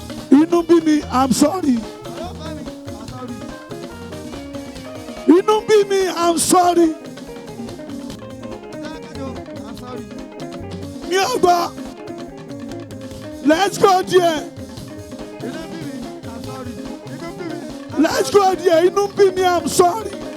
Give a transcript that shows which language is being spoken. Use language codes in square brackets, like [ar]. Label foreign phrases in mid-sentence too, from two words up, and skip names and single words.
[yo] Inú bí mi, [en] I'm sorry. [yo] Inú bí mi, [en] I'm sorry. [yo] Mi ò gbọ́. [en] Let's go there. Let's go there. [yo] Inú bí mi, [en] I'm sorry.